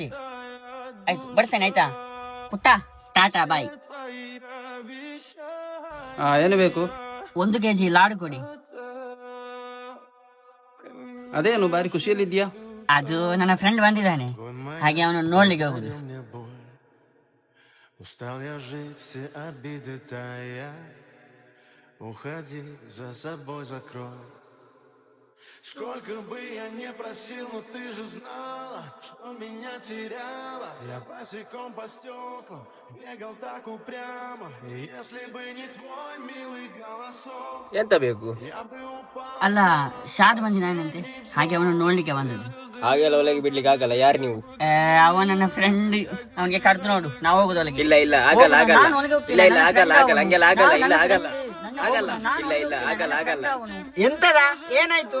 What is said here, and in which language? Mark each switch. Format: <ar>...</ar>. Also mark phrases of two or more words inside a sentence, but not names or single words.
<kn>ಆಯ್ತು, ಬರ್ತೇನೆ. ಆಯ್ತಾ ಪುಟ್ಟ?</kn> <en>tata bye.</en> <kn>ಏನು ಬೇಕು? 1 kg ಲಾಡು ಕೊಡಿ. ಅದೇನು ಬಾರಿ ಖುಷಿಯಲ್ಲಿದ್ಯಾ? ಅದು ನನ್ನ ಫ್ರೆಂಡ್ ಬಂದಿದ್ದಾನೆ, ಹಾಗೆ ಅವನು ನೋಡ್ಲಿಕ್ಕೆ ಹೋಗುದು.</kn> <ru>Устал я жить, все обиды тая. Уходи, за собой закрой. Сколько бы я не просил, но ты же знала, что меня теряла. Я босиком по стеклам бегал так упрямо. И если бы не твой милый голосок,</ru> <kn>ಎಂತ ಬೇಕು?</kn> <ru>я бы упал.</ru> <kn>ಅಲ್ಲ, ಶಾದ್ ಬಂದಿದ್ದಾನಂತೆ, ಹಾಗೆ ಅವನು ನೋಡ್ಲಿಕ್ಕೆ ಬಂದದ್ದು. ಹಾಗೆಲ್ಲ ಒಳಗೆ ಬಿಡ್ಲಿಕ್ಕೆ ಆಗಲ್ಲ. ಯಾರು ನೀವು? ಅವ ನನ್ನ ಫ್ರೆಂಡ್. ಅವನಿಗೆ ಕರೆದು ನೋಡು, ನಾವು ಹೋಗುದು ಒಳಗೆ. ಇಲ್ಲ ಆಗಲ್ಲ ಆಗಲ್ಲ. ನಾನು ಒಳಗೆ ಹೋಗ್ತೀನಿ. ಇಲ್ಲ ಆಗಲ್ಲ ನನ್ನ ಆಗಲ್ಲ. ಹಂಗೆಲ್ಲ ಆಗಲ್ಲ. ಇಲ್ಲ ನನ್ನ ಆಗಲ್ಲ friend. ಆಗಲ್ಲ. ನಾನು ಇಲ್ಲ ಹೋಗ್ತೀನಿ. ಆಗಲ್ಲ ಆಗಲ್ಲ. ಎಂತದ? ಏನಾಯ್ತು?</kn>